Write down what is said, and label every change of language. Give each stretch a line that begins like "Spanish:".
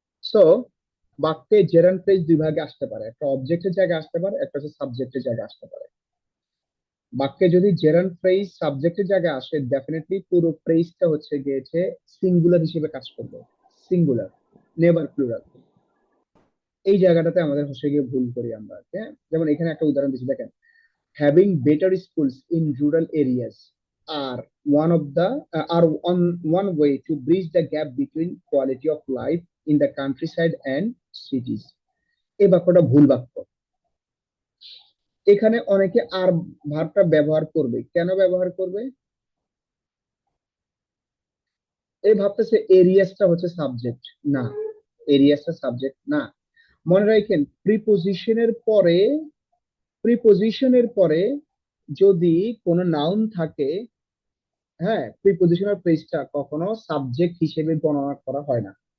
Bangla: So বাক্যে gerund phrase দুই ভাগে আসতে পারে, একটা অবজেক্টের জায়গায় আসতে পারে, একটা হচ্ছে সাবজেক্টের জায়গায় আসতে পারে। বাক্যে যদি জেরান্ড ফ্রেজ সাবজেক্টের জায়গায় আসে, ডেফিনেটলি পুরো ফ্রেজটা হচ্ছে গিয়েছে সিঙ্গুলার হিসেবে কাজ করবে। Singular, never plural. এই জায়গাটাতে আমাদের হচ্ছে গিয়ে ভুল করি আমরা, হ্যাঁ। যেমন এখানে একটা উদাহরণ দিচ্ছি, দেখেন,
English: having better schools in rural areas are are one way to bridge the gap between quality of life in the countryside and cities.
Bangla: এই বাক্যটা ভুল বাক্য। এখানে অনেকে আর ভার্বটা ব্যবহার করবে, কেন ব্যবহার করবে? এই ভাবতেছে এরিয়াসটা হচ্ছে সাবজেক্ট। না, এরিয়াসটা সাবজেক্ট না। মনে রাখেন, প্রিপোজিশনের পরে যদি কোনো নাউন থাকে, হ্যাঁ, প্রিপোজিশনাল ফ্রেজটা কখনো সাবজেক্ট হিসেবে গণনা করা হয় না।